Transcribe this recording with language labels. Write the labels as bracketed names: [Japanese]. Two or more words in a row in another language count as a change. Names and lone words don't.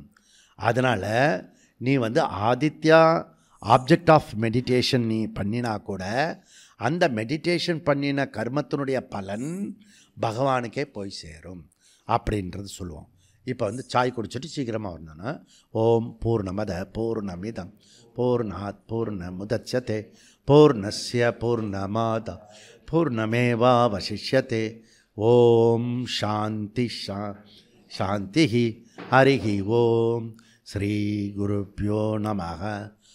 [Tamil] அதனால் நீ வந்து ஆதித்யா [English] object of meditation [Tamil] நீ பண்ணினா கூட அந்த மெடிடேஷன் பண்ணின கர்மத்தினுடைய பலன் பகவானுக்கே போய் சேரும் அப்படின்றது சொல்லுவோம். இப்போ வந்து சாய் குடிச்சிட்டு சீக்கிரமாக வரணும்னா, [Sanskrit] ॐ पूर्णमद पूर्णमिदम् पूर्णात् पूर्णमुदच्यते पूर्णस्य पूर्णमाद पूर्णमेवावशिष्यते. ॐ शान्ति शान्ति. हरिः ॐ। श्री गुरुभ्यो नमः.